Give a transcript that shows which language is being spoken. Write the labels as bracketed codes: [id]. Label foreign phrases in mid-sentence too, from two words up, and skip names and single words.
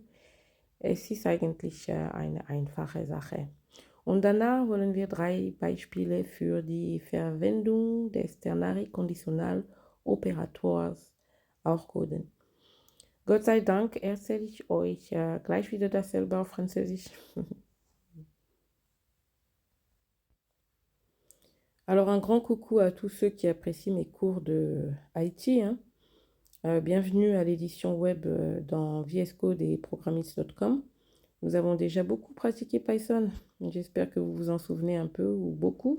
[de] Es ist eigentlich eine einfache Sache. Und danach wollen wir 3 Beispiele für die Verwendung des [en] Ternary Conditional Operators [de] auch coden. Gott sei Dank erzähle ich euch gleich wieder dasselbe auf Französisch. [fr] Alors un grand coucou à tous ceux qui apprécient mes cours de IT. Bienvenue à l'édition web dans VS Code et programmits.com. Nous avons déjà beaucoup pratiqué Python. J'espère que vous vous en souvenez un peu ou beaucoup.